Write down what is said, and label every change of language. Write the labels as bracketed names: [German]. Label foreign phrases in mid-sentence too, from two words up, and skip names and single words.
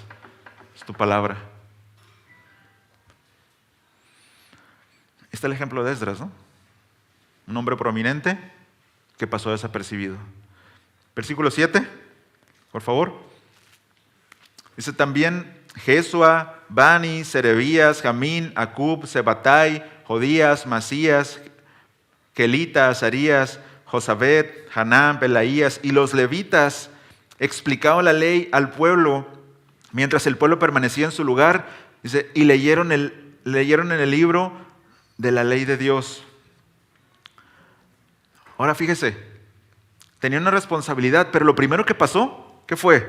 [Spanish] Es tu palabra. Está el ejemplo de Esdras, ¿no? Un hombre prominente que pasó desapercibido. Versículo 7, por favor. Dice también Jesua, Bani, Serebías, Jamín, Acub, Sebatai, Jodías, Masías, Kelita, Azarías, Josabet, Hanán, Pelaías y los levitas explicaban la ley al pueblo mientras el pueblo permanecía en su lugar. Dice, y leyeron en el libro de la ley de Dios. Ahora fíjese, tenía una responsabilidad, pero lo primero que pasó, ¿qué fue?